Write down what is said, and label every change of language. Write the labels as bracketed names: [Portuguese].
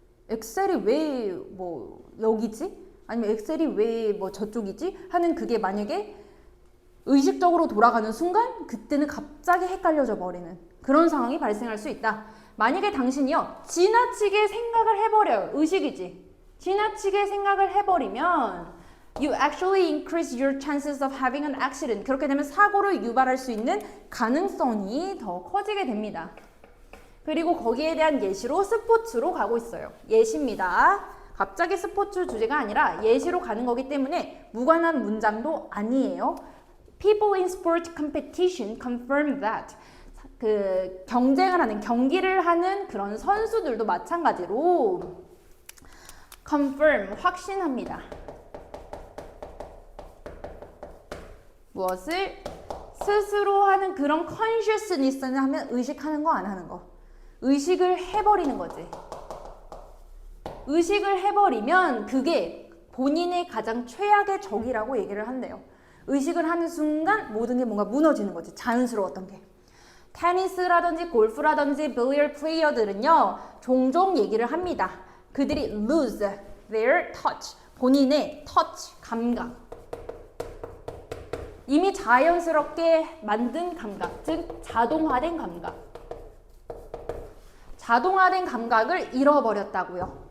[Korean] 엑셀이 왜 뭐 여기지? 아니면 엑셀이 왜 뭐 저쪽이지? 하는 그게 만약에 의식적으로 돌아가는 순간 그때는 갑자기 헷갈려져 버리는 그런 상황이 발생할 수 있다. 만약에 당신이요 지나치게 생각을 해버려요. 의식이지. 지나치게 생각을 해버리면 [English] you actually increase your chances of having an accident. [Korean] 그렇게 되면 사고를 유발할 수 있는 가능성이 더 커지게 됩니다. 그리고 거기에 대한 예시로 스포츠로 가고 있어요. 예시입니다. 갑자기 스포츠 주제가 아니라 예시로 가는 거기 때문에 무관한 문장도 아니에요. [English] People in sport competition confirm that. [Korean] 그 경쟁을 하는, 경기를 하는 그런 선수들도 마찬가지로 confirm, 확신합니다. 무엇을? 스스로 하는 그런 consciousness는 하면 의식하는 거 안 하는 거. 의식을 해버리는 거지. 의식을 해버리면 그게 본인의 가장 최악의 적이라고 얘기를 한대요. 의식을 하는 순간 모든 게 뭔가 무너지는 거지. 자연스러웠던 게. 테니스라든지 골프라든지 빌리어드 플레이어들은요. 종종 얘기를 합니다. 그들이 [English] lose their touch. [Korean] 본인의 touch, 감각. 이미 자연스럽게 만든 감각, 즉 자동화된 감각. 자동화된 감각을 잃어버렸다고요.